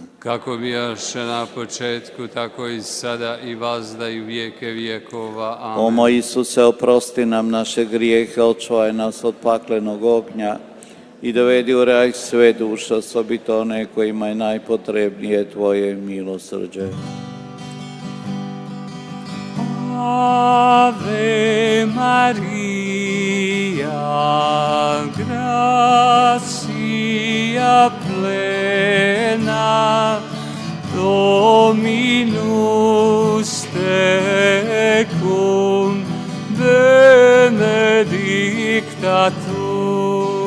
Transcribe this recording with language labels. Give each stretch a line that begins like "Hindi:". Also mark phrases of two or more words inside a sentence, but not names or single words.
Croatian: Kako bijaše na početku, tako i sada i vazda i u vijeke vijekova. Amen. O moj Isuse, oprosti nam naše grijehe, očuvaj nas od paklenog ognja i dovedi u raj sve duše, osobito one kojima je najpotrebnije Tvoje milosrđe.
Latin: Ave Maria, gratia plena, Dominus tecum, benedicta tu.